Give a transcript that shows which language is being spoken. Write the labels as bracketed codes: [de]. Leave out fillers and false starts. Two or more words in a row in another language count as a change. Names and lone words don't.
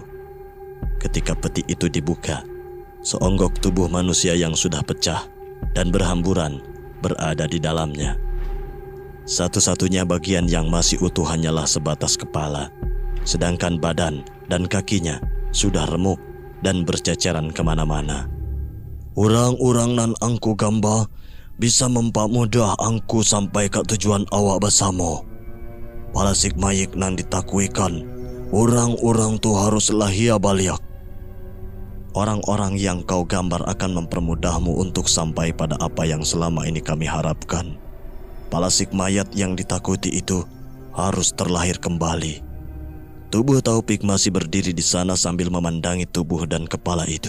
[id] Ketika peti itu dibuka, seonggok tubuh manusia yang sudah pecah dan berhamburan berada di dalamnya. Satu-satunya bagian yang masih utuh hanyalah sebatas kepala, sedangkan badan dan kakinya sudah remuk dan berceceran kemana-mana. [min] "Urang-urang nan angku gamba bisa mempamudah angku sampai ke tujuan awak bersama. Palasik mayik nan ditakuikan, urang-urang tu harus lahia baliak. [id] Orang-orang yang kau gambar akan mempermudahmu untuk sampai pada apa yang selama ini kami harapkan. Palasik mayat yang ditakuti itu harus terlahir kembali." Tubuh Taufik masih berdiri di sana sambil memandangi tubuh dan kepala itu.